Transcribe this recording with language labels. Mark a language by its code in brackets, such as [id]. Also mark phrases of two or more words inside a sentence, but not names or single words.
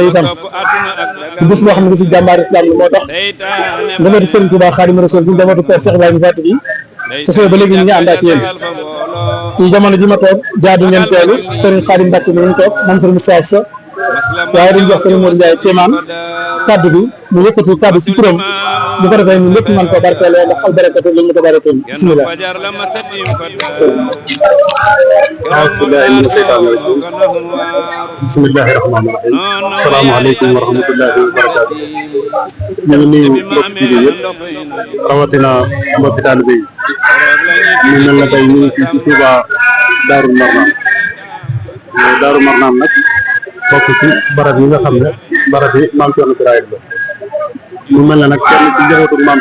[wo] itam di bis boo xam ne bisu jàmbaar islam la moo tax njabootu Serigne Touba Xaadimu Rasuul bi njabootu Père Cheikh Ibrahima Fati bi ci suuf ba léegi ñu ngi ànd ak yéen ci jamono ji ma toog jaadu ngeen teelu Serigne Khadim Mbacke mi ñu toog moom Serigne Moussa Sa waaye dañu jox Serigne Modou Ndiaye Kéemaan kaddu bi mu yëkkati kaddu ci turam bu ko defee ñun lépp mën ko barkeeloo ndax [ar] البركة [wo] lañ ko barakeel bismillah [ar] أعوذ بالله من الشيطان الرجيم بسم الله الرحمن الرحيم السلام عليكم ورحمة الله وبركاته [wo] ñu ngi nuyu mbokk jullit yëpp rawatina mbokki taalibe yi ñu mel na tey ñu ngi fii ci Touba Daaru Marnaan Daaru Marnaan nag bokk ci barab yi nga xam ne barab yi Maam Cerno Birahim la mu mel ne nag kenn ci njabootu Maam